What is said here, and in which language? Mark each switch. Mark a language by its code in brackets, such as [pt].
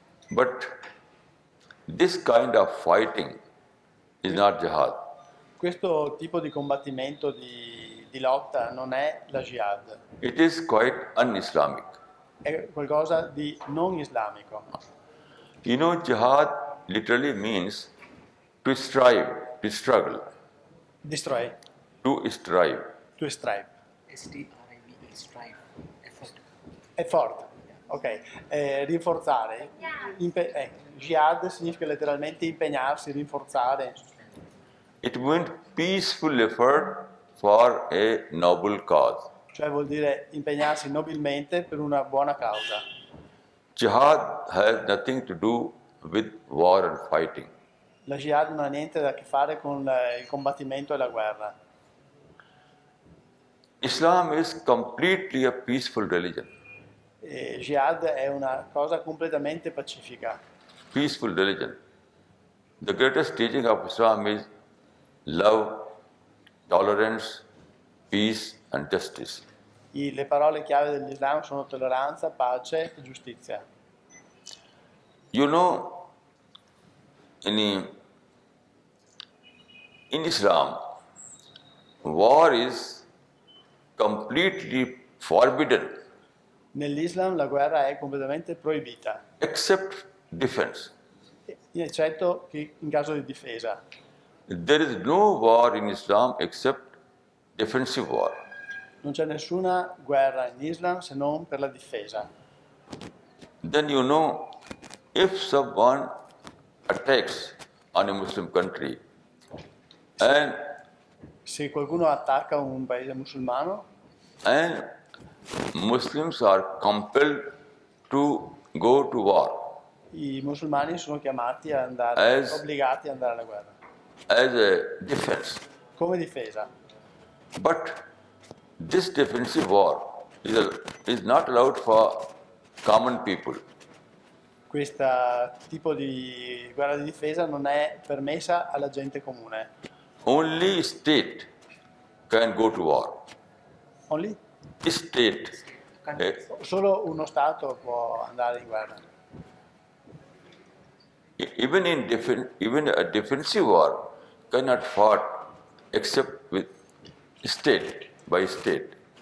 [en] But this kind of fighting is not jihad. [it] Questo tipo di combattimento, di lotta, non è la jihad, [en] It is quite un-Islamic. [it] è qualcosa di non islamico. [en] You know, jihad literally means to strive, to struggle, Destroy, to strive. to strive. STRIVE, strive, effort. Effort, ok. [it] Rinforzare. Jihad significa letteralmente impegnarsi, rinforzare. [en] It means peaceful effort for a noble cause. [it] Cioè vuol dire impegnarsi nobilmente per una buona causa. [en] Jihad has nothing to do with war and fighting. [it] La jihad non ha niente a che fare con il combattimento e la guerra. [en] Islam is completely a peaceful religion. [it] Jihad è una cosa completamente pacifica. [en] Peaceful religion. The greatest teaching of Islam is love, tolerance, peace and justice. [it] Le parole chiave dell'Islam sono tolleranza, pace e giustizia. [en] You know, in Islam, war is completely forbidden. [it] Nell'Islam la guerra è completamente proibita, [en] except defense. [it] eccetto che in caso di difesa. [en] There is no war in Islam except defensive war. [it] Non c'è nessuna guerra in Islam se non per la difesa. [en] Then you know, if someone attacks on a Muslim country and [it] Se qualcuno attacca un paese musulmano [en] Muslims are compelled to go to war [it] i musulmani sono chiamati a andare, As- obbligati ad andare alla guerra, [en] as a defense. [it] come difesa. [en] But this defensive war is not allowed for common people. [it] Questo tipo di guerra di difesa non è permessa alla gente comune. [en] Only state can go to war. Only? State. [it] Solo uno Stato può andare in guerra. [en] Even a defensive war cannot fought except with state by state.